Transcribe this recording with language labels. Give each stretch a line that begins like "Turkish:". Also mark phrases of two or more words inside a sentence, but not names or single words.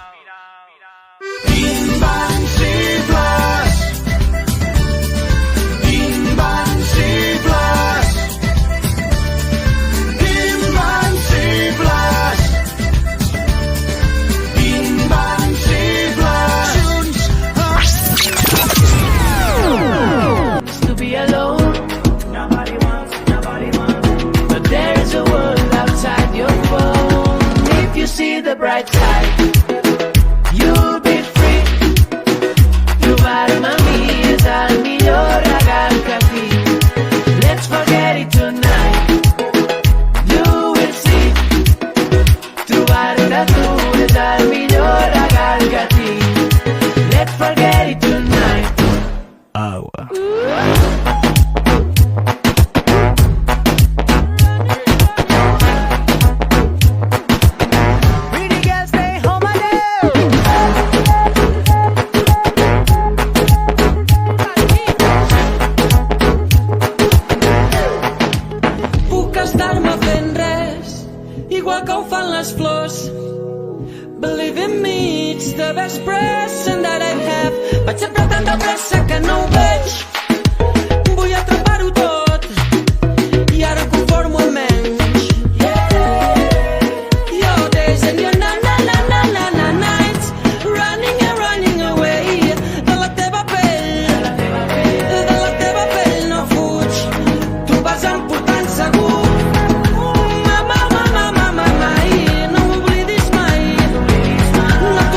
Catalan: Invencibles, invencibles, invencibles, invencibles. Junts.
English: To be alone, nobody wants, but there is a world outside your phone. If you see the bright side, you'll be free.
Catalan: Trobar-me a mi és el millor regal que tinc.
English: Let's forget it tonight, you will see.
Catalan: Trobar-te a tu és el millor regal que tinc.
English: Let's forget it tonight.
Spanish: Agua.
English: Pretty girls, stay home alone.
Catalan: Puc estar-me fent res, igual que ho fan les flors.
English: Believe in me, it's the best present that I have.
Catalan: Vaig sempre tan de pressa que no ho veig. Vull atrapar-ho tot i ara conformo amb menys.
English: Your days and your na-na-na-na-na nights, running and running away.
Catalan: De la teva pell, de la teva pell no fuig. Tu vas emportant segur. Mama, mama, mama, mai, no m'oblidis mai.